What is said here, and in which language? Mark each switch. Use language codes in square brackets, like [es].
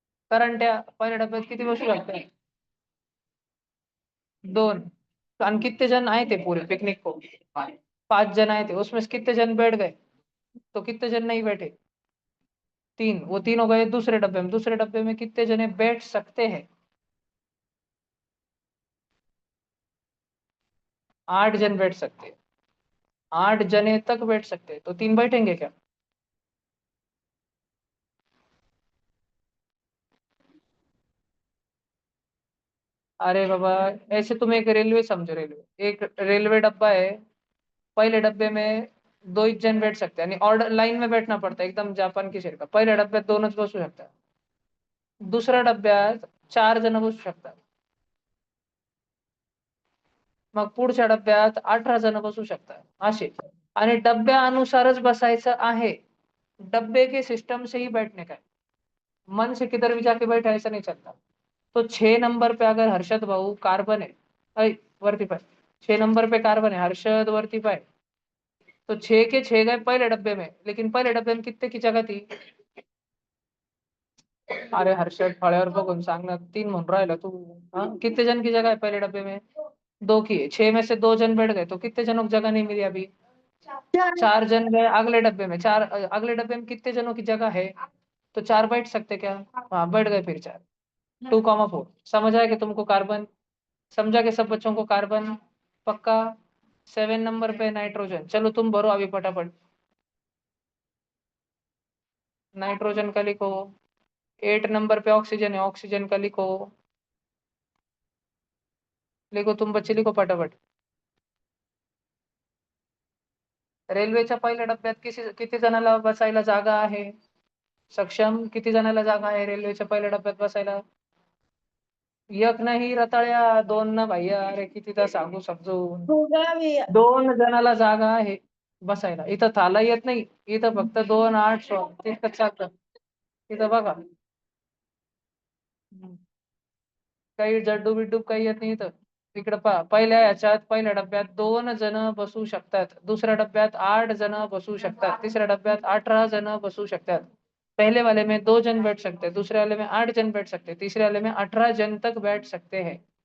[mr] Current पहिल्या डब्यात किती बसू शकते? 2। [hi] आणि कितने जन आए थे पूरे पिकनिक को? 5 जन आए थे, उसमें से कितने जन बैठ गए? तो कितने जन नहीं बैठे? 3। वो 3 हो गए दूसरे डब्बे में, दूसरे डब्बे में कितने जने बैठ सकते हैं? 8 जन बैठ सकते हैं, 8 जने तक बैठ सकते हैं, तो 3 बैठेंगे क्या? अरे बाबा, ऐसे तुम एक रेलवे समझो, रेलवे एक रेलवे डब्बा है, पहले डब्बे में 2 ही जन बैठ सकते हैं, यानी ऑर्डर लाइन में बैठना पड़ता है एकदम जापान की शेर का। [mr] पहिल्या डब्यात 2च बसू शकतात, दुसऱ्या डब्यात 4 जण बसू शकतात, मग पुढच्या डब्यात 18 जण बसू शकतात, असे। आणि डब्यानुसारच बसायचं आहे, [hi] डब्बे के सिस्टम से ही बैठने का है। मन से किधर भी जाके बैठा ऐसा नहीं चलता। तो 6 नंबर पे अगर हर्षद भाऊ कार्बन है, [mr] ऐ वरती पाय, [hi] 6 नंबर पे कार्बन है, हर्षद [mr] वरती पाय, [hi] तो 6 के 6 गए पहले डब्बे में, लेकिन पहले डब्बे में कितने की जगह थी? [mr] अरे हर्षद फळ्यावर बघून सांग ना, 3 म्हणून राहिला तू। [hi] हाँ कितने जन की जगह है पहले डब्बे में? 2 की है, 6 में से 2 जन बैठ गए, तो कितने जनों को जगह नहीं मिली अभी? 4 जन गए अगले डब्बे में, अगले डब्बे में कितने जनों की जगह है? तो 4 बैठ सकते क्या? हाँ बैठ गए फिर 4। 2,4 समझ आया कि तुमको कार्बन? समझा कि सब बच्चों को कार्बन? पक्का? 7 नंबर पे नाइट्रोजन, चलो तुम भरो अभी फटाफट। नाइट्रोजन का लिखो। 8 नंबर पे ऑक्सीजन है, ऑक्सीजन का लिखो। लिखो तुम बच्चे, लिखो फटाफट। [mr] रेल्वेच्या पहिल्या डब्यात किती जणांना बसायला जागा आहे? सक्षम, किती जणांना जागा आहे रेल्वेच्या पहिल्या डब्यात बसायला? एक नाही रताळ्या, 2 ना भैया, अरे कितीदा सांगू समजून। [hi] होगा भैया [mr] 2 जणाला जागा आहे बसायला, इथं थाला येत नाही, इथं फक्त 2 8 16 तितकंच चालतं। इथं बघा, काही जड्डू बिड्डू काही येत नाही इथं। इकडे पहा, पहिल्या ह्याच्यात पहिल्या डब्यात 2 जण बसू शकतात, दुसऱ्या डब्यात 8 जण बसू शकतात, तिसऱ्या डब्यात 18 जण बसू शकतात। [hi] पहले वाले में 2 जन बैठ सकते हैं, दूसरे वाले में 8 जन बैठ सकते हैं, तीसरे वाले में 18 जन तक बैठ सकते हैं।